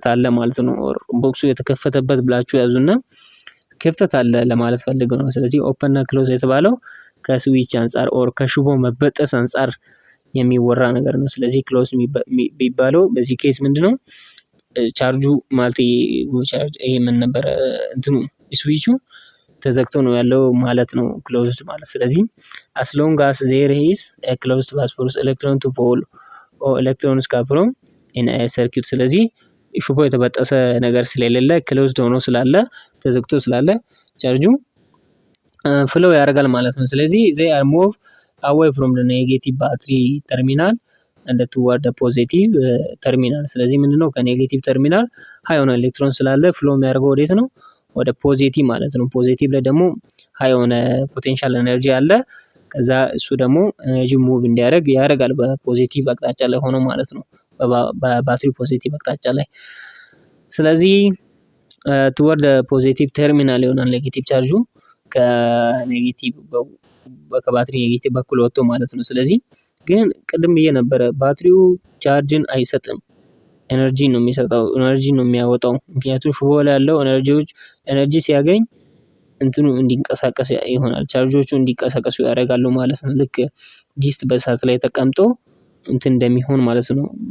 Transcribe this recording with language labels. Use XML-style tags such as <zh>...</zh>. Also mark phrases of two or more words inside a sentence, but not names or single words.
<am>አለ ማለት ነው። ቦክሱ የተከፈተበት ብላችሁ ያዙና ክፍተት አለ ለማለት ፈልገው ነው። ስለዚህ ኦፕን እና ክሎዝ የተባለው ከስዊች አንፃር ኦር ከሽቦ መበጠስ አንፃር የሚወራ ነገር ነው። ስለዚህ ክሎዝ የሚባለው በዚህ ኬስ ምንድነው ቻርጁ ማለት ቻርጅ ይሄ ምን ነበረ እንትኑ ስዊቹ ተዘግቶ ነው ያለው ማለት ነው ክሎዝድ ማለት። ስለዚህ</am> <en>as long as there is a closed path for electron to fall or electrons from in a circuit</en> <am>ስለዚህ ሽቦ የተበጠሰ ነገር ስለሌለ ክሎዝድ ሆኖ ስላለ ተዘግቶ ስላለ ቻርጁ ፍሎው ያደርጋል ማለት ነው። ስለዚህ</am> <en>they are move away from the negative battery terminal and toward the positive terminal።</en> <am>ስለዚህ ምንድነው ከኔጌቲቭ ተርሚናል ሃይ የሆነ ኤሌክትሮን ስላለ ፍሎ የሚያደርገው ወዴት ነው? ወደ ፖዚቲቭ ማለት ነው። ፖዚቲቭ ላይ ደግሞ ሃይ የሆነ ፖቴንሻል ኤነርጂ አለ። ከዛ እሱ ደግሞ ኤነርጂ ሙቭ እንዲያደርግ ያደርጋል በፖዚቲቭ አቅጣጫ ላይ ሆኖ ማለት ነው። በባትሪ ፖዚቲቭ አቅጣጫ ላይ። ስለዚህ</am> <en>toward the positive terminal</en> <am>ይሆናል ኔጌቲቭ ቻርጁ ከኔጌቲቭ ከባትሪ ኔጌቲቭ በኩል ወጥቶ ማለት ነው። ስለዚህ ግን ቅድም ብዬ ነበረ ባትሪው ቻርጅን አይሰጥም፣ ኤነርጂ ነው የሚሰጠው፣ ኤነርጂ ነው የሚያወጣው። ምክንያቱም ሽቦ ላይ ያለው ኤነርጂ ሲያገኝ እንትኑ እንዲንቀሳቀስ ይሆናል፣ ቻርጆቹ እንዲንቀሳቀሱ ያደርጋሉ ማለት ነው። ልክ ዲስት በእሳት ላይ ተቀምጦ እንትን እንደሚሆን ማለት ነው።</am>